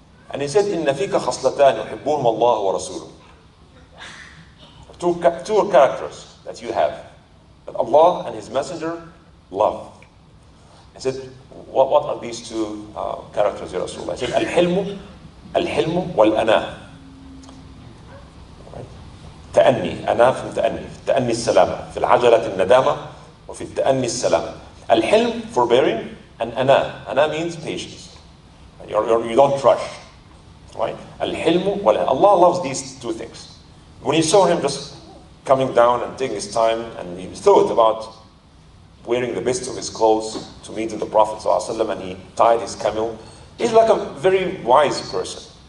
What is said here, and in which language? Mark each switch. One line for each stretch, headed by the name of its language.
English: And he said,
Arabic: "Inna fika khaslatan yuhibbuhum Allah wa rasuluh."
English: Two characters that you have, that Allah and His Messenger love. said, what are these two characters, Ya Rasulullah? He said,
Arabic: الحلم والأناة. تأني، أنا في التأني، تأني السلامة، في العجلة الندامة، وفي التأني السلامة.
English: الحلم, forbearing, and أنا means patience. You don't rush, right?
Arabic: الحلم والأناة.
English: Allah loves these two things. When he saw him just coming down and taking his time, and he thought about wearing the best of his clothes to meet the Prophet ﷺ, and he tied his camel, he's like a very wise person.